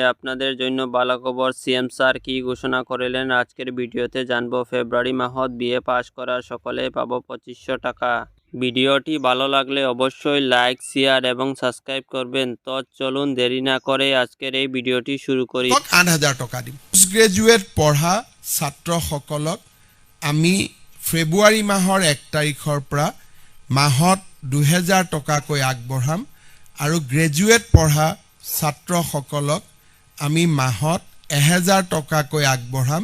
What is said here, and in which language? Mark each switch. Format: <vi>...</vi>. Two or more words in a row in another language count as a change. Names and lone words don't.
<bn>আপনাদের জন্য ভালো খবর। সিএম স্যার কি ঘোষণা করিলেন আজকের ভিডিওতে জানবো।</bn> <as>ফেব্রুয়ারি মাহত বিএ পাস করা সকলে পাবো 2500 টাকা।</as> <bn>ভিডিওটি ভালো লাগলে অবশ্যই লাইক, শেয়ার এবং সাবস্ক্রাইব করবেন। তো চলুন দেরি না করে আজকের এই ভিডিওটি শুরু করি।</bn> <as>8,000 টকা দিম।</as> <en>post graduate</en> <as>পঢ়া ছাত্ৰসকলক আমি ফেব্ৰুৱাৰী মাহৰ 1 তাৰিখৰ পৰা মাহত 2,000 টকাকৈ আগবঢ়াম আৰু গ্ৰেজুৱেট পঢ়া ছাত্ৰসকলক আমি মাহত 1,000 টকাকৈ আগবঢ়াম।</as>